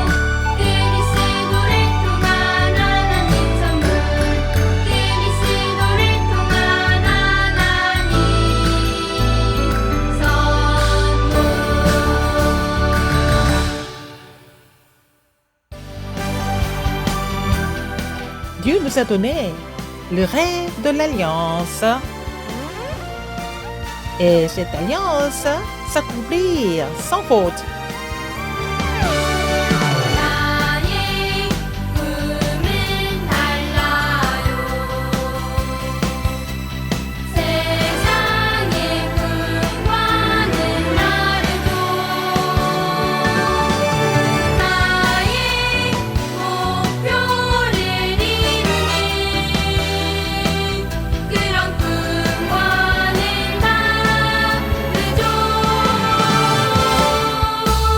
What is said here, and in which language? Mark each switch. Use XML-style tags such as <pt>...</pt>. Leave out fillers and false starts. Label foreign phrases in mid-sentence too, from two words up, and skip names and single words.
<ko>그리스도를 통한 하나님 선물. 그리스도를 통한 하나님 선물.</ko> <fr>Dieu nous a donné le rêve de l'alliance. Et cette alliance s'accomplir sans faute.</fr> <ko>나의 꿈은 달라요. 세상의 꿈과는 다르죠. 나의 목표를 이루는 그런 꿈과는 다르죠.</ko>